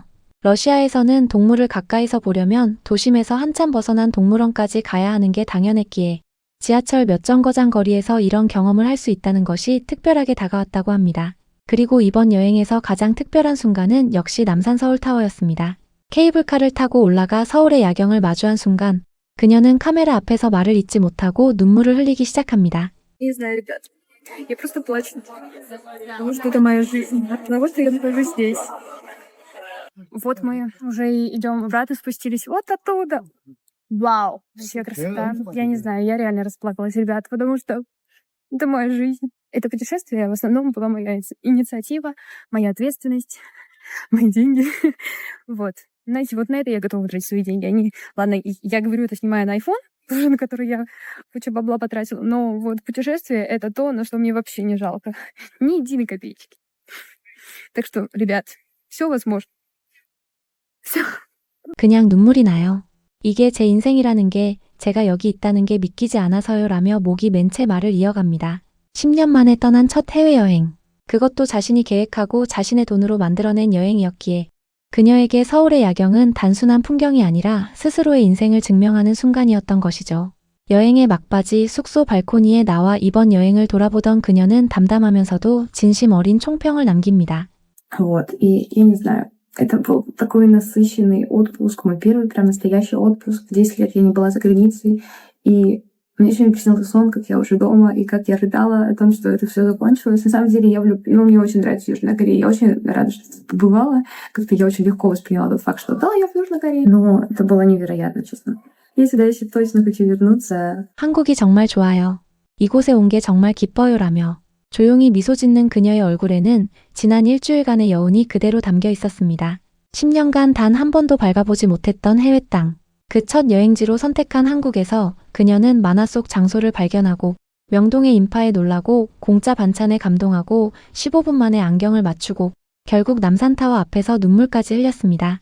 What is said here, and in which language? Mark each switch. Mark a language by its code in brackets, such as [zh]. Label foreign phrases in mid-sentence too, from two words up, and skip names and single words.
[ko] 러시아에서는 동물을 가까이서 보려면 도심에서 한참 벗어난 동물원까지 가야 하는 게 당연했기에 지하철 몇 정거장 거리에서 이런 경험을 할 수 있다는 것이 특별하게 다가왔다고 합니다. 그리고 이번 여행에서 가장 특별한 순간은 역시 남산 서울타워였습니다. 케이블카를 타고 올라가 서울의 야경을 마주한 순간 그녀는 카메라 앞에서 말을 잇지 못하고 눈물을 흘리기 시작합니다. [ru] Не знаю, ребят. Я просто плачу. Потому что это моя жизнь. Потому что я нахожусь здесь. Вот мы уже идем обратно, спустились вот оттуда. Вау, вообще красота. Я не знаю, я реально расплакалась, ребят, потому что это моя жизнь. Это путешествие в основном была моя инициатива, моя ответственность, мои деньги. Вот. Знаете, вот на это я готова тратить свои деньги. Они, ладно, я говорю это, снимая на iPhone, на который я кучу бабла потратила, но вот путешествие — это то, на что мне вообще не жалко. Ни единой копеечки. Так что, ребят, все возможно. Все. [ko] 그냥 눈물이 나요. 이게 제 인생이라는 게 제가 여기 있다는 게 믿기지 않아서요 라며 목이 맨 채 말을 이어갑니다. 10년 만에 떠난 첫 해외여행. 그것도 자신이 계획하고 자신의 돈으로 만들어낸 여행이었기에 그녀에게 서울의 야경은 단순한 풍경이 아니라 스스로의 인생을 증명하는 순간이었던 것이죠. 여행의 막바지 숙소 발코니에 나와 이번 여행을 돌아보던 그녀는 담담하면서도 진심 어린 총평을 남깁니다. [ru] Вот, и я не знаю, это был такой насыщенный отпуск, мой первый прям настоящий отпуск. 10 лет я не была за границей, и мне сегодня приснился сон, как я уже дома, и как я рыдала о том, что это все закончилось. На самом деле я мне очень нравится Южная Корея. Я очень рада, что здесь побывала. Как-то я очень легко восприняла тот факт, что да, я в Южной Корее. Но это было невероятно, честно. Я сюда еще точно хочу вернуться. [ko] 한국이 정말 좋아요. 이곳에 온 게 정말 기뻐요라며 조용히 미소 짓는 그녀의 얼굴에는 지난 일주일간의 여운이 그대로 담겨 있었습니다. 10년간 단 한 번도 밟아보지 못했던 해외 땅. 그 첫 여행지로 선택한 한국에서 그녀는 만화 속 장소를 발견하고 명동의 인파에 놀라고 공짜 반찬에 감동하고 15분 만에 안경을 맞추고 결국 남산타워 앞에서 눈물까지 흘렸습니다.